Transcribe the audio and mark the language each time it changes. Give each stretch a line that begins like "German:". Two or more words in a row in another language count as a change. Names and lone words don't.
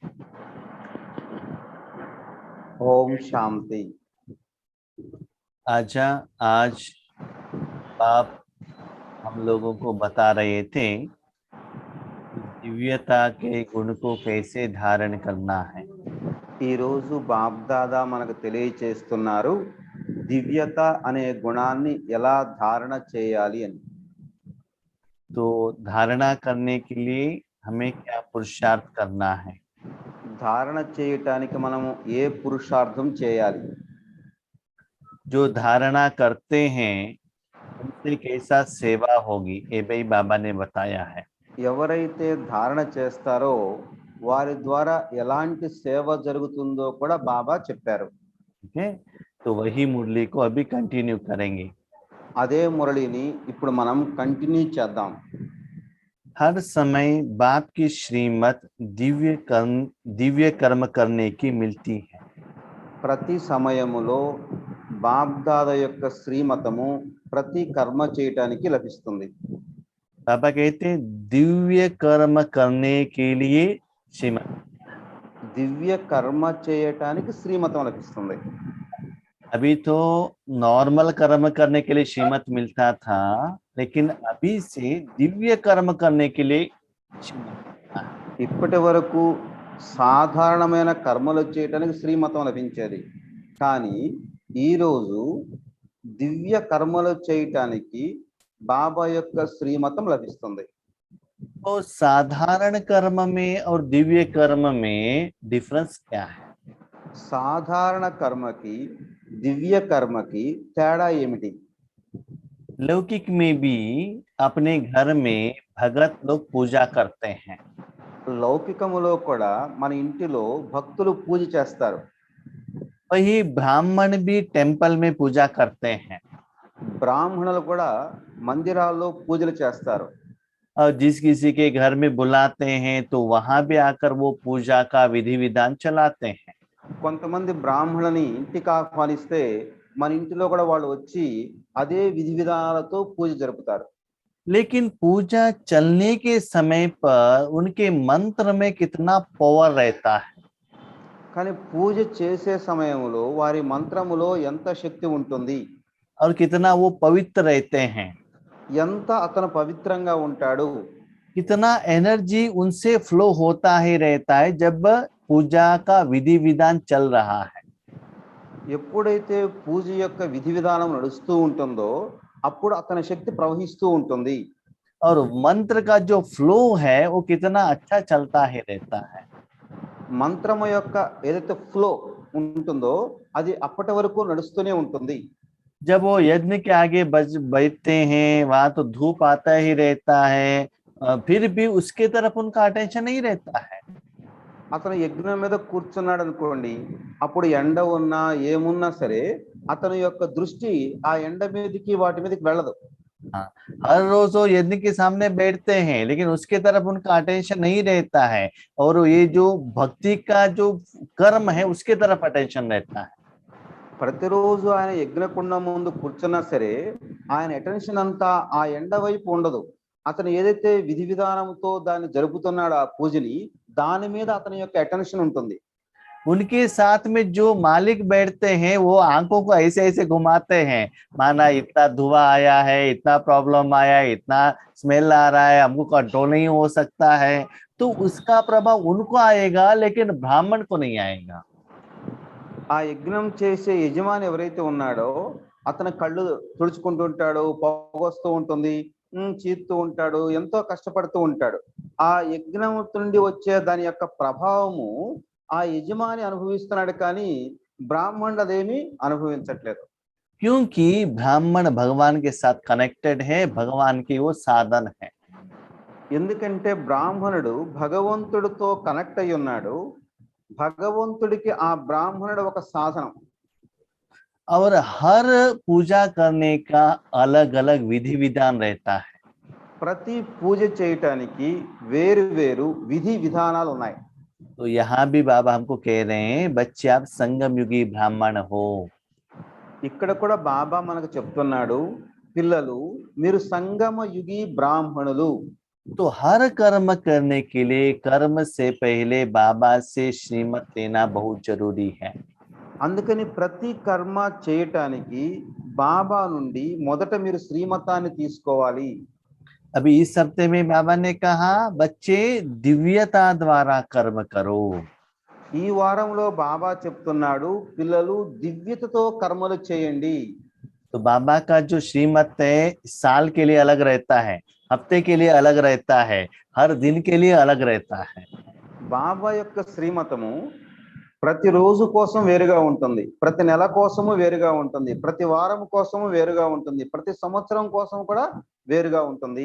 Hindi: ओम शांति। आज आप हम लोगों को बता रहे थे कि दिव्यता के गुण को कैसे धारण करना है।
Telugu: ఈ రోజు బాబ్దాదా మనకు తెలియచేస్తున్నారు దివ్యత అనే గుణాన్ని ఎలా ధారణ చేయాలి అని.
Hindi: तो धारणा करने के लिए हमें क्या पुरुषार्थ करना है।
Telugu: ధారణ చేయటానికి మనము ఏ పురుషార్థం చేయాలి?
Hindi: जो धारणा करते हैं उनसे कैसा सेवा होगी, ये भाई बाबा ने बताया है।
Telugu: ఎవరైతే ధారణ చేస్తారో వారి ద్వారా ఎలాంటి సేవ జరుగుతుందో కూడా బాబా చెప్పారు.
Hindi: ठीक है, तो वही मुरली को अभी कंटिन्यू करेंगे।
Telugu: అదే మురళిని ఇప్పుడు మనం కంటిన్యూ చేద్దాం.
Hindi: हर समय बाप की श्रीमत दिव्य कर्म करने की मिलती है।
Telugu: ప్రతి సమయములో బాబ్దాదా యొక్క శ్రీమతము ప్రతి కర్మ చేయటానికి లభిస్తుంది.
Hindi: बाबा कहते हैं दिव्य कर्म करने के लिए श्रीमत।
Telugu: దివ్య కర్మ చేయటానికి శ్రీమతం లభిస్తుంది.
Hindi: अभी तो नॉर्मल कर्म करने के लिए श्रीमत मिलता था, लेकिन अभी से दिव्य कर्म करने के लिए श्रीमत मिलता है।
Telugu: ఇప్పటి వరకు సాధారణమైన కర్మలు చేయటానికి శ్రీమతం లభించేది, కానీ ఈరోజు దివ్య కర్మలు చేయటానికి బాబా యొక్క శ్రీమతం లభిస్తుంది.
Hindi: तो साधारण कर्म में और दिव्य कर्म में डिफरेंस क्या है?
Telugu: సాధారణ కర్మకి దివ్య కర్మకి తేడా ఏమిటి?
Hindi: लौकिक में भी अपने घर में भगत लोग पूजा करते हैं।
Telugu: లౌకికములో కూడా మన ఇంటిలో భక్తులు పూజ చేస్తారు.
Hindi: वही ब्राह्मण भी टेम्पल में पूजा करते हैं।
Telugu: బ్రాహ్మణులు కూడా మందిరాల్లో పూజలు చేస్తారు.
Hindi: और जिस किसी के घर में बुलाते हैं तो वहां भी आकर वो पूजा का विधि विधान चलाते हैं।
Telugu: కొంతమంది బ్రాహ్మణులని ఇంటికి ఆహ్వానిస్తే మన ఇంటిలో కూడా వాళ్ళు వచ్చి అదే విధి విధానాలతో పూజ జరుపుతారు.
Hindi: लेकिन पूजा चलने के समय पर उनके मंत्र में कितना पावर रहता है।
Telugu: కానీ పూజ చేసే సమయంలో వారి మంత్రములో ఎంత శక్తి ఉంటుంది,
Hindi: और कितना वो पवित्र रहते हैं,
Telugu: ఎంత అతను పవిత్రంగా ఉంటాడు,
Hindi: कितना एनर्जी उनसे फ्लो होता ही रहता है जब पूजा का विधि विधान चल रहा है।
Telugu: ఎప్పుడైతే పూజ యొక్క విధి విధానం నడుస్తూ ఉంటుందో అప్పుడు అతని శక్తి ప్రవహిస్తూ ఉంటుంది.
Hindi: और मंत्र का जो फ्लो है वो कितना अच्छा चलता ही रहता है।
Telugu: మంత్రము యొక్క ఏదైతే ఫ్లో ఉంటుందో అది అప్పటి వరకు నడుస్తూనే ఉంటుంది.
Hindi: जब वो यज्ञ के आगे बैठते हैं वहां तो धूप आता ही रहता है, फिर भी उसके तरफ उनका अटेंशन नहीं रहता है।
Telugu: అతను యజ్ఞం మీద కూర్చున్నాడు అనుకోండి, అప్పుడు ఎండ ఉన్నా ఏమున్నా సరే అతని యొక్క దృష్టి ఆ ఎండ మీదకి వాటి మీదకి వెళ్ళదు.
Hindi: हर रोज वो यज्ञ के सामने बैठते हैं लेकिन उसके तरफ उनका अटेंशन नहीं रहता है, और ये जो भक्ति का जो कर्म है उसके तरफ अटेंशन रहता है।
Telugu: ప్రతిరోజు ఆయన యజ్ఞకుండం ముందు కూర్చున్నా సరే ఆయన అటెన్షన్ అంతా ఆ ఎండ వైపు ఉండదు. అతను ఏదైతే విధి విధానంతో దాన్ని జరుపుతున్నాడో ఆ పూజని దాని మీద అతని యొక్క అటెన్షన్ ఉంటుంది.
Hindi: उनके साथ में जो मालिक बैठते हैं वो आंखों को ऐसे ऐसे घुमाते हैं, माना इतना धुआं आया है, इतना प्रॉब्लम आया है, इतना स्मेल आ रहा है, हमको कंट्रोल नहीं हो सकता है। तो उसका प्रभाव उनको आएगा लेकिन ब्राह्मण को नहीं आएगा।
Telugu: ఆ యజ్ఞం చేసే యజమాని ఎవరైతే ఉన్నాడో అతను కళ్ళు తుడుచుకుంటూ ఉంటాడు, పొగొస్తూ ఉంటుంది, చీత్తూ ఉంటాడు, ఎంతో కష్టపడుతూ ఉంటాడు. ఆ యజ్ఞం నుండి వచ్చే దాని యొక్క ప్రభావము ఆ యజమాని అనుభవిస్తున్నాడు, కానీ బ్రాహ్మణుడు అదేమి అనుభవించట్లేదు.
Hindi: क्योंकि ब्राह्मण भगवान के साथ कनेक्टेड है, भगवान की वो साधन है।
Telugu: ఎందుకంటే బ్రాహ్మణుడు భగవంతుడితో కనెక్ట్ అయి ఉన్నాడు, భగవంతుడికి ఆ బ్రాహ్మణుడు ఒక సాధనం.
Hindi: और हर पूजा करने का अलग अलग विधि विधान रहता है।
Telugu: ప్రతి పూజ చేయటానికి వేరు వేరు విధి విధానాలు ఉన్నాయి.
Hindi: तो यहाँ भी बाबा हमको कह रहे हैं बच्चे आप संगम युगी ब्राह्मण हो।
Telugu: ఇక్కడ కూడా బాబా మనకు చెప్తున్నాడు, పిల్లలు మీరు సంగమ యుగి బ్రాహ్మణులు.
Hindi: तो हर कर्म करने के लिए कर्म से पहले बाबा से श्रीमत लेना बहुत जरूरी है।
Telugu: అందుకని ప్రతి కర్మ చేయటానికి బాబా నుండి మొదట మీరు శ్రీమతాన్ని తీసుకోవాలి.
Hindi: अभी इस हफ्ते में बाबा ने कहा बच्चे दिव्यता द्वारा कर्म करो।
Telugu: ఈ వారంలో బాబా చెప్తున్నాడు పిల్లలు దివ్యతతో కర్మలు చేయండి.
Hindi: तो बाबा का जो श्रीमत है साल के लिए अलग रहता है, हफ्ते के लिए अलग रहता है, हर दिन के लिए अलग रहता है।
Telugu: బాబా యొక్క శ్రీమతము ప్రతి రోజు కోసం వేరుగా ఉంటుంది, ప్రతి నెల కోసము వేరుగా ఉంటుంది, ప్రతి వారం కోసము వేరుగా ఉంటుంది, ప్రతి సంవత్సరం కోసం కూడా వేరుగా ఉంటుంది.